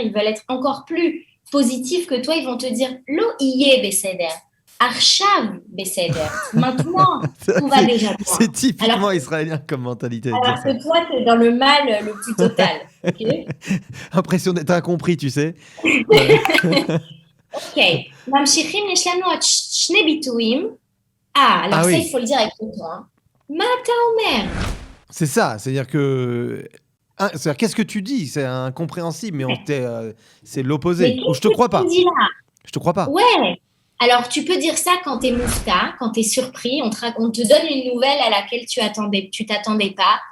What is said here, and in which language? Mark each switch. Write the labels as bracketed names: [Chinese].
[French] Ils veulent être encore plus positifs que toi. Ils vont te dire [Hebrew] Lo Yébécéder. Arshav Bécéder. [French] Maintenant, tout va déjà bien. C'est typiquement israélien comme mentalité. Alors que toi, tu es dans le mal le plus total. Okay? Impression d'être incompris, tu sais. Ok. [Hebrew] ממשיכים, יש לנו עוד שני ביטויים. [French] Alors ça, il faut le dire avec le ton. [Hebrew] מה אתה אומר? [French] C'est ça, c'est-à-dire que... c'est-à-dire, qu'est-ce que tu dis? C'est incompréhensible, mais c'est l'opposé. Ou je te crois pas. Je te crois pas. Ouais. Alors, tu peux dire ça quand tu es moufta, quand tu es surpris. On te donne une nouvelle à laquelle tu t'attendais pas.